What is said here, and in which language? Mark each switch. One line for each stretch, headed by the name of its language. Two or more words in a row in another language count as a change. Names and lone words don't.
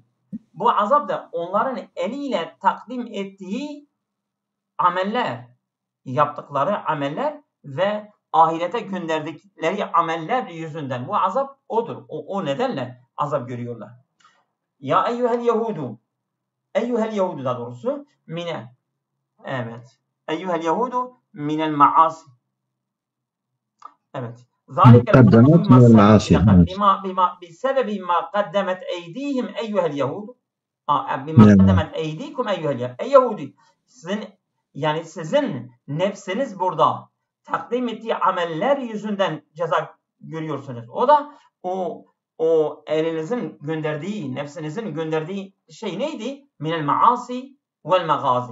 Turkish: Bu azap da onların eliyle takdim ettiği ameller, yaptıkları ameller ve ahirete gönderdikleri ameller yüzünden. Bu azap odur. O nedenle azap görüyorlar.
Arabic: يا أيها اليهود. أيها اليهود
Turkish: daha doğrusu. Evet.
Arabic: أيها اليهود من المعاصي.
Turkish: Evet.
Arabic: ذلك قدمت من المعاصي. بسبب ما قدمت أيديهم أيها اليهود بما قدمت أيديكم أيها اليهود.
Turkish: Ey Yahudi, sizin nefsiniz burada takdim ettiği ameller yüzünden ceza görüyorsunuz. O da o elinizin gönderdiği, nefsinizin gönderdiği şey neydi?
Arabic: من المعاصي والمغازي.